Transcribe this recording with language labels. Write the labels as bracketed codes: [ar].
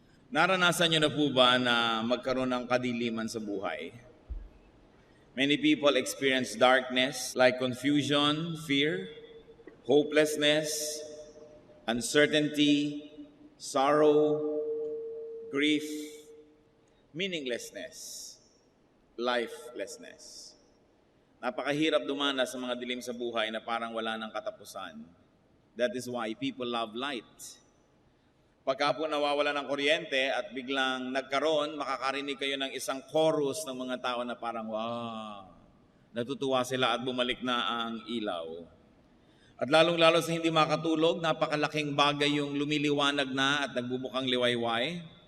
[tl] Naranasan niyo na po ba na magkaroon ng kadiliman sa buhay? [en] Many people experience darkness like confusion, fear, hopelessness, uncertainty, sorrow, grief, meaninglessness, lifelessness. [tl] Napakahirap dumana sa mga dilim sa buhay na parang wala ng katapusan. [en] That is why people love light. [tl] Pagka po nawawala ng kuryente at biglang nagkaroon, makakarinig kayo ng isang chorus ng mga tao na parang, wow, natutuwa sila at bumalik na ang ilaw. At lalong-lalo sa hindi makatulog, napakalaking bagay yung lumiliwanag na at nagbubukang liwayway.